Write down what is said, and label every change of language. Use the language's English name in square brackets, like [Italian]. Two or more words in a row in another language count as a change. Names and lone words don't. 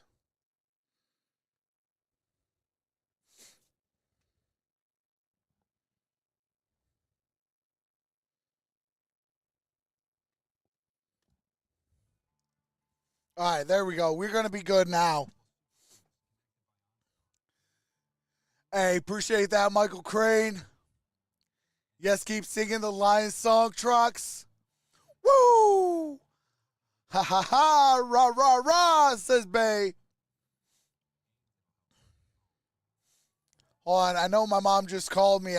[English] All right, there we go. We're going to be good now. Hey, appreciate that, Michael Crane. Yes, keep singing the Lions song, Trox. Woo! Ha ha ha! Rah rah rah! Says Bay. Hold on, I know my mom just called me.